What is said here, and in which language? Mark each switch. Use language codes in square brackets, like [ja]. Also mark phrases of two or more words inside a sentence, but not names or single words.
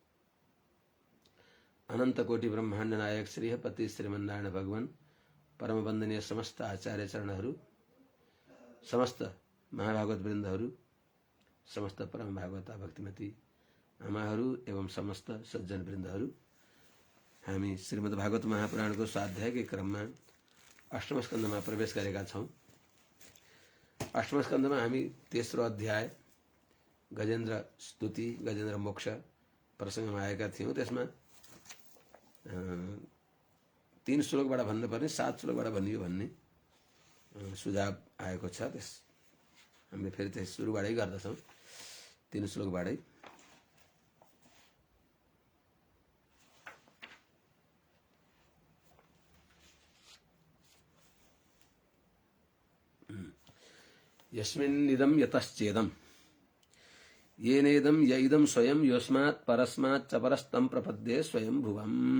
[ne] अनंत कोटि ब्रह्मांड नायक श्रीहपति श्रीमन्नारायण भगवान परम वंदनीय समस्त आचार्य चरणहरू, समस्त महाभागवत वृन्दहरू, समस्त परम भागवता भक्तिमती आमाहरू एवं समस्त सज्जन वृन्दहरू, हामी श्रीमद् भागवत महापुराणको स्वाध्यायकै क्रममा अष्टम स्कन्धमा प्रवेश गरेका छौं। अष्टम स्कन्धमा हामी तेस्रो अध्याय गजेन्द्र स्तुति गजेन्द्र मोक्ष प्रसङ्गमा आएका थियौं। त्यसमा 3 श्लोकबाट भन्नुपर्ने 7 श्लोकबाट भनियो भन्ने सुझाव आएको छ। त्यस हामीले फेरि त्यस सुरुबाटै गर्दछौं, 3 श्लोकबाटै। [sa] यस्मिन्निदं यतश्चेदं येनेदं य इदं स्वयं योऽस्मात् परस्मात् च परस्तं प्रपद्ये स्वयं भुवम्।